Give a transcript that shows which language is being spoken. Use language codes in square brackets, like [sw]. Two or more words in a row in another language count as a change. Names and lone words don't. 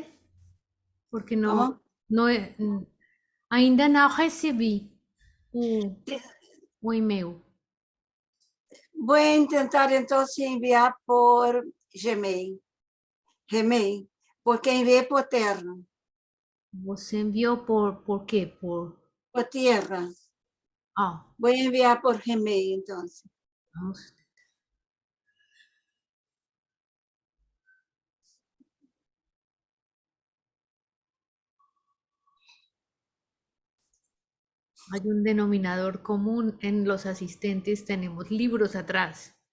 [pt] Porque [es] ¿Cómo? [pt] no ainda não recebi o e-mail. [es] Voy a intentar entonces enviar por Gmail. Gmail, porque envié por tierra. [pt] Você enviou por quê? [es] Por tierra. Ah, Voy a enviar por Gmail entonces. vamos. Hay un denominador común en los asistentes, tenemos libros atrás.